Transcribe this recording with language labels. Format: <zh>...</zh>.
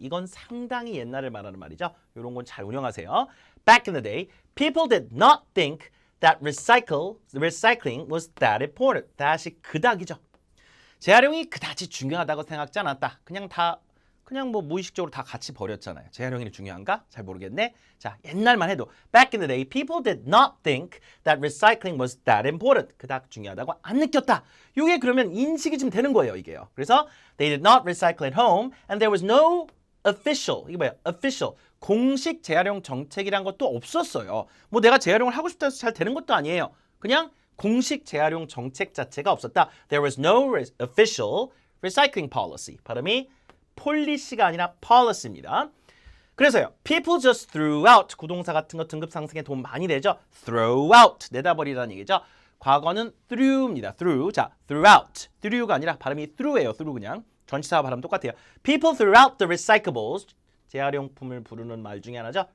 <ko>이건 상당히 옛날을 말하는 말이죠. 이런 건 잘 운영하세요.</ko> <en>Back in the day, people did not think that recycling was that important.</en> <ko>다시 그닥이죠. 재활용이 그다지 중요하다고 생각지 않았다. 그냥 뭐 무의식적으로 다 같이 버렸잖아요. 재활용이 중요한가? 잘 모르겠네. 자, 옛날만 해도</ko> <en>back in the day, people did not think that recycling was that important.</en> <ko>그닥 중요하다고 안 느꼈다. 이게 그러면 인식이 좀 되는 거예요, 이게요. 그래서</ko> <en>they did not recycle at home and there was no official.</en> <ko>이게 뭐야? official. 공식 재활용 정책이란 것도 없었어요. 뭐 내가 재활용을 하고 싶다 해서 잘 되는 것도 아니에요. 그냥 공식 재활용 정책 자체가 없었다.</ko> <en>There was no official recycling policy.</en> <ko>발음이 폴리시가 아니라 policy입니다. 그래서요.</ko> <en>People just threw out.</en> <ko>구동사 같은 거 등급 상승에 도움 많이 되죠. Throw out. 내다버리라는 얘기죠. 과거는 threw입니다. threw. 자, threw out. threw가 아니라 발음이 through예요. through 그냥. 전치사와 발음 똑같아요.</ko> <en>People threw out the recyclables.</en> <ko>재활용품을 부르는 말 중에 하나죠.</ko>